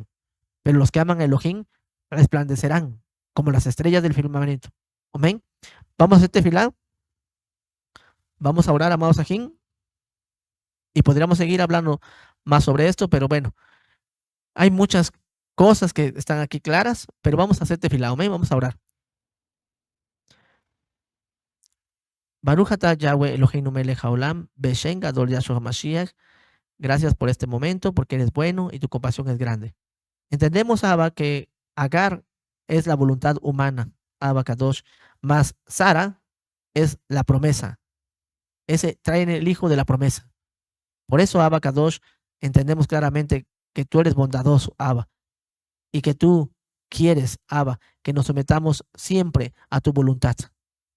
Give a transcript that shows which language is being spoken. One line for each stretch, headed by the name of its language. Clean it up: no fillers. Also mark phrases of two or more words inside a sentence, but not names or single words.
Spanish: Pero los que aman a Elohim resplandecerán como las estrellas del firmamento. Amén. Vamos a hacer tefilá. Vamos a orar, amados ajín. Y podríamos seguir hablando más sobre esto, pero bueno, hay muchas cosas que están aquí claras, pero vamos a hacer tefilá. Amén. Vamos a orar.
Hebrew: ברוך אתה יהוה אלוהינו מלך העולם בשם גדול ישוע המשיח.
Spanish: Gracias por este momento, porque eres bueno y tu compasión es grande. Entendemos, Abba, que Agar es la voluntad humana,
Hebrew: אבא קדוש,
Spanish: más Sara es la promesa. Ese trae el hijo de la promesa. Por eso,
Hebrew: אבא קדוש,
Spanish: entendemos claramente que tú eres bondadoso, Abba, y que tú quieres, Abba, que nos sometamos siempre a tu voluntad.